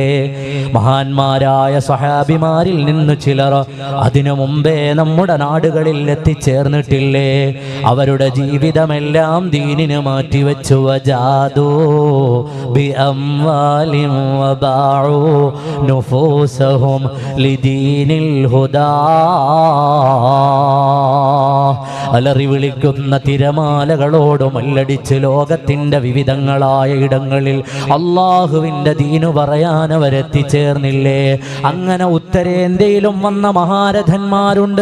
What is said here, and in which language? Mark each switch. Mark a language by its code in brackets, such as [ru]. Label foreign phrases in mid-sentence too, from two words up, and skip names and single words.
[ml] മഹാന്മാരായ സ്വഹാബിമാരിൽ നിന്ന് ചിലർ അതിനു മുമ്പേ നമ്മുടെ നാടുകളിൽ എത്തിച്ചേർന്നിട്ടില്ലേ? അവരുടെ ജീവിതമെല്ലാം ദീനിന് മാറ്റിവെച്ചു. [ar] وجادوا بأموال وباعوا نفوسهم لدين الهدى. [ml] അലറി വിളിക്കുന്ന തിരമാലകളോട് മല്ലടിച്ച് ലോകത്തിന്റെ വിവിധങ്ങളായ ഇടങ്ങളിൽ അള്ളാഹുവിൻ്റെ ദീനു പറയാൻ അവരെത്തിച്ചേർന്നില്ലേ? അങ്ങനെ ഉത്തരേന്ത്യയിലും വന്ന മഹാരഥന്മാരുണ്ട്.